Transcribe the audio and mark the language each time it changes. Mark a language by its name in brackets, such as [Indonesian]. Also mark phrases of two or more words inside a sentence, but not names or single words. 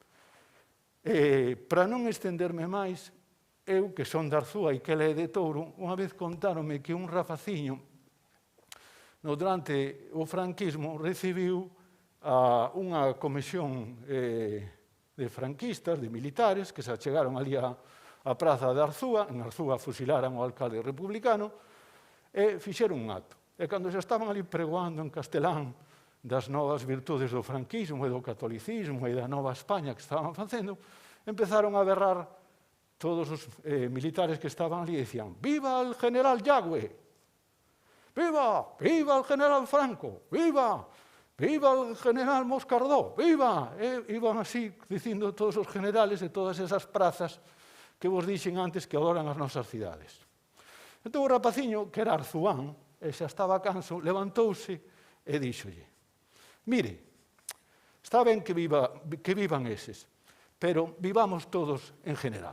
[Galician] Para non estenderme máis, eu, que son de Arzúa e que ele é de Touro, unha vez contáronme que un rapaciño, durante o franquismo, recibiu unha comisión de franquistas, de militares, que se achegaron ali a a praza de Arzúa, en Arzúa fusilaran o alcalde republicano, e fixeron un acto. E cando se estaban ali pregoando en castelán das novas virtudes do franquismo e do catolicismo e da nova España que estaban facendo, empezaron a berrar todos os militares que estaban ali e dicían [Spanish] «Viva el general Yagüe! Viva! Viva el general Franco! Viva! Viva el general Moscardó! Viva! [Galician] E iban así dicindo todos os generales de todas esas prazas que vos dixen antes que adoran as nosas cidades. Entón o rapaciño, que era Arzuán, e xa estaba canso, levantouse e díxolle «Mire, está ben que vivan eses, pero vivamos todos en general».